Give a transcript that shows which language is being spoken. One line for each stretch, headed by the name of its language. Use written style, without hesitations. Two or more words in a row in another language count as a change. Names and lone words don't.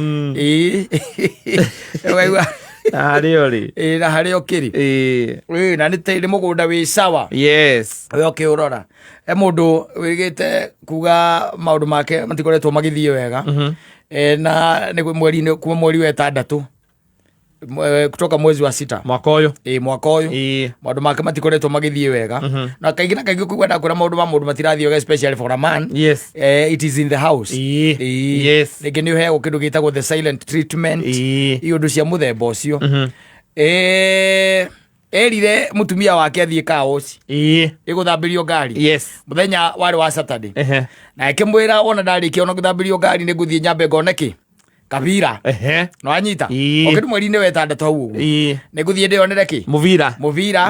Swahili: Wewe
Kikuyu: harĩa ũrĩ. Na harĩa ũkĩrĩ. Na nĩ tĩri mũgũnda wĩ sawa.
English: Yes.
Kikuyu: We ũkĩũrora. Mũndũ wĩgĩte kuga maũndũ make matikoretwo magĩthiĩ wega. Na nĩ mweri-inĩ kuma mweri wa 6
Swahili: kutoka mwezi wa 6
Kikuyu: mwaka ũyũ. Mwaka ũyũ maũndũ make matikoretwo magĩthiĩ wega. Na kaingĩ na kaingĩ kuga ndakwĩra maũndũ ma mũndũ matirathiĩ wega,
English: especially for a man. Yes. It is in the house. Yes.
Kikuyu: Rĩngĩ nĩ ũheagwo kĩndũ gĩtagwo
English: the silent treatment.
Kikuyu: Iũndũ cia mũthemba ũcio. Erire mutumia wake athiĩ kaoci ĩgũthambĩrio ngari.
English: Yes.
Kikuyu: Mũthenya warĩ wa Saturday. Na akĩmwĩra ona ndarĩkia ona gũthambĩrio ngari nĩ ngũthiĩ nyambe ngone kĩ kabira. No anyita okĩndũ mweri-inĩ wa 6 hau ũguo nĩ ngũthiĩ ndĩonere kĩ mũbira.